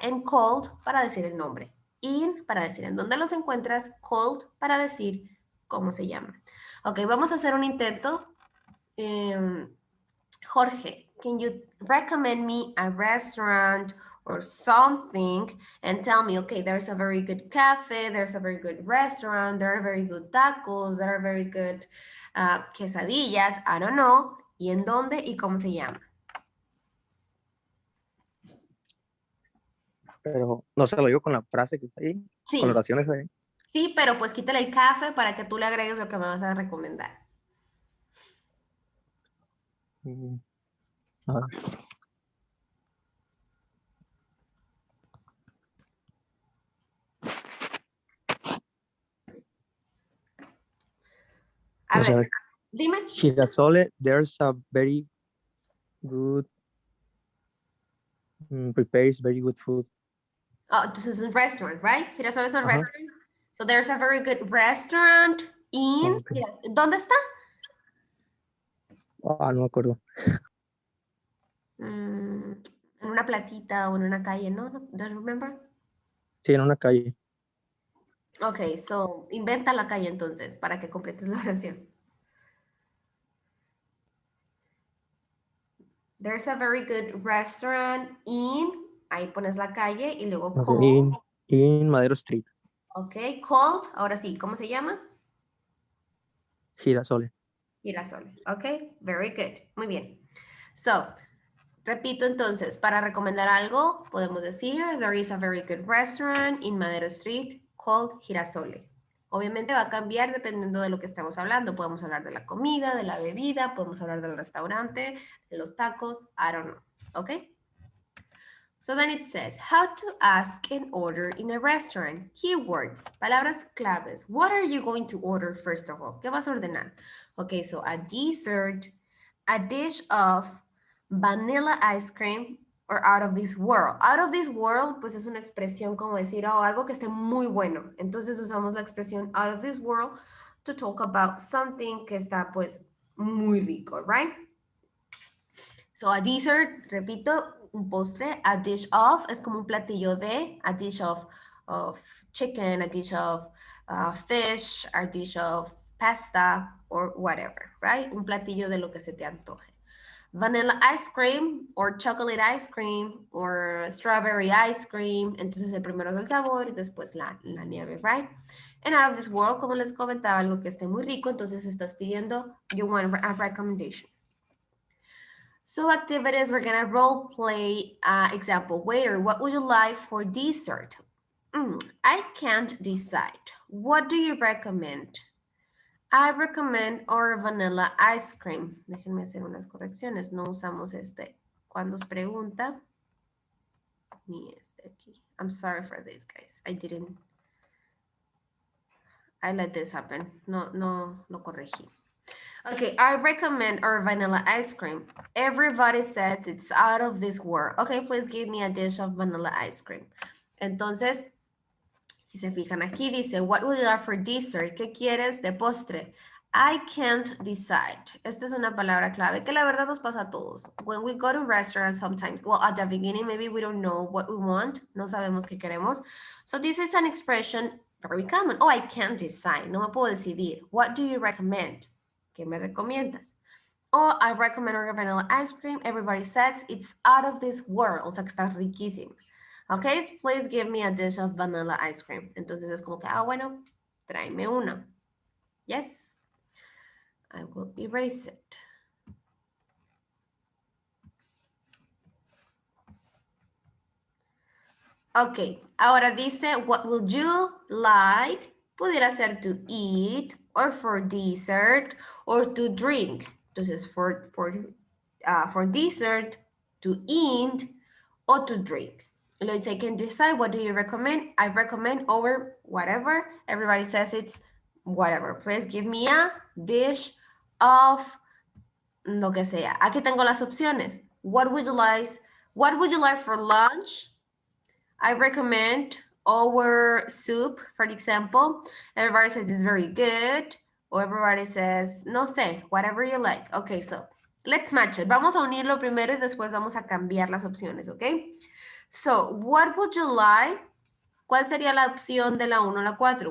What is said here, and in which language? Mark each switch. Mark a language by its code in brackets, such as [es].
[en] And called [es] para decir el nombre. In para decir en dónde los encuentras, called para decir cómo se llaman. Ok, vamos a hacer un intento. [en] Jorge, can you recommend me a restaurant or something and tell me, okay, there's a very good cafe, there's a very good restaurant, there are very good tacos, there are very good quesadillas, I don't know, [es] y en dónde y cómo se llama. Pero no se lo digo con la frase que está ahí, Sí, con la oración esa ahí. sí, pero pues quítale el café para que tú le agregues lo que me vas a recomendar. A ver. A O sea, ver, dime. [en] Girasole, there's a very good, prepares very good food. Oh, this is a restaurant, right? Girasol is a Ajá. restaurant. So there's a very good restaurant in... Okay. [es] ¿Dónde está? Ah, no me acuerdo. En una placita o en una calle, ¿no? [en] Don't you remember? [es] Sí, en una calle. [en] Ok, so [es] inventa la calle entonces para que completes la oración. [en] There's a very good restaurant in... [es] Ahí pones la calle y luego No sé, [en] called. in Madero Street. Ok, called. [es] Ahora sí, ¿cómo se llama? Girasole. [en] Girasol. Ok, very good. [es] Muy bien. So, repito entonces, para recomendar algo, podemos decir, [en] there is a very good restaurant in Madero Street called Girasole. [es] Obviamente va a cambiar dependiendo de lo que estemos hablando. Podemos hablar de la comida, de la bebida, podemos hablar del restaurante, de los tacos, [en] I don't know. Okay? So then it says, how to ask an order in a restaurant. Keywords, [es] palabras claves. [en] What are you going to order first of all? [es] ¿Qué vas a ordenar? [en] Okay, so a dessert, a dish of, vanilla ice cream or out of this world. [es] Out of this world, pues es una expresión como decir, oh, algo que esté muy bueno. [en] Entonces usamos la expresión out of this world [es] to talk about something que está pues muy rico, [en] right? So a dessert, [es] repito, un postre, [en] a dish of [es] es como un platillo de, [en] a dish of chicken, a dish of fish, a dish of pasta or whatever, right? [es] Un platillo de lo que se te antoje. [en] Vanilla ice cream or chocolate ice cream or strawberry ice cream. [es] Entonces el primero es el sabor y después la nieve, [en] right? And out of this world, [es] como les comentaba, algo que esté muy rico, entonces estás pidiendo, [en] you want a recommendation. So activities, we're gonna role play example. Waiter, what would you like for dessert? I can't decide. What do you recommend? I recommend our vanilla ice cream. [es] Déjenme hacer unas correcciones. No usamos este cuando os pregunta. Ni este aquí. [en] I'm sorry for this, guys. I let this happen. [es] No corregí. [en] Okay, I recommend our vanilla ice cream. Everybody says it's out of this world. Okay, please give me a dish of vanilla ice cream. [es] Entonces, si se fijan aquí, dice, [en] what would you like for dessert? [es] ¿Qué quieres de postre? [en] I can't decide. [es] Esta es una palabra clave que la verdad nos pasa a todos. [en] When we go to restaurants sometimes, well, at the beginning, maybe we don't know what we want. [es] No sabemos qué queremos. [en] So this is an expression very common. Oh, I can't decide. [es] No me puedo decidir. [en] What do you recommend? [es] ¿Qué me recomiendas? [en] Oh, I recommend our vanilla ice cream. Everybody says it's out of this world. [es] O sea, que está riquísimo. [en] Okay, so please give me a dish of vanilla ice cream. [es] Entonces es como que, bueno, tráeme uno. [en] Yes. I will erase it. [es] Ok, ahora dice, [en] what would you like? [es] Pudiera ser [en] to eat, or for dessert, or to drink. Entonces, for dessert, to eat, or to drink. [es] Lo dice, [en] I can decide, what do you recommend? I recommend over whatever. Everybody says it's whatever. Please give me a dish of [es] lo que sea. Aquí tengo las opciones. [en] What would you like for lunch? I recommend our soup, for example. Everybody says it's very good. Or everybody says, [es] no sé, [en] whatever you like. Okay, so let's match it. [es] Vamos a unirlo primero y después vamos a cambiar las opciones, okay? [en] So, what would you like? [es] ¿Cuál sería la opción de la 1 a la 4?